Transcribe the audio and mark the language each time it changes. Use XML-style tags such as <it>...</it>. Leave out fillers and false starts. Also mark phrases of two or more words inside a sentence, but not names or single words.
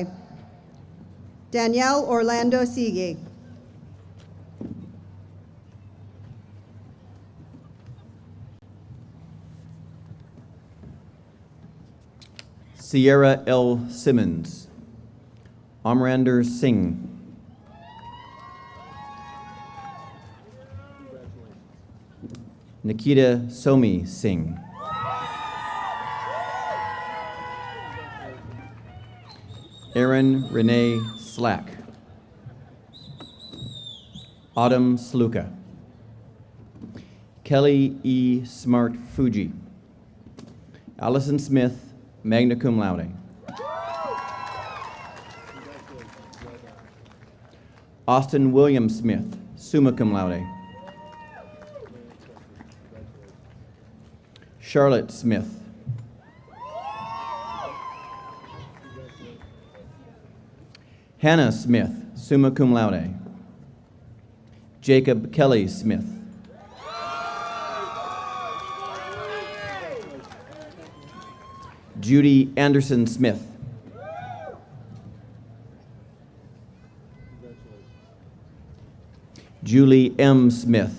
<en>Danielle Orlando Siegi. Sierra L. Simmons. Amrander Singh. Nikita Somi Singh. Aaron Renee Slack. Autumn Sluka. Kelly E. Smart Fuji. Allison Smith,</en> <la>magna cum laude.</la> <en>Austin William Smith,</en> <la>summa cum laude.</la> <en>Charlotte Smith. Hannah Smith,</en> <la>summa cum laude.</la> <en>Jacob Kelly Smith. Judy Anderson Smith. Julie M. Smith.</en>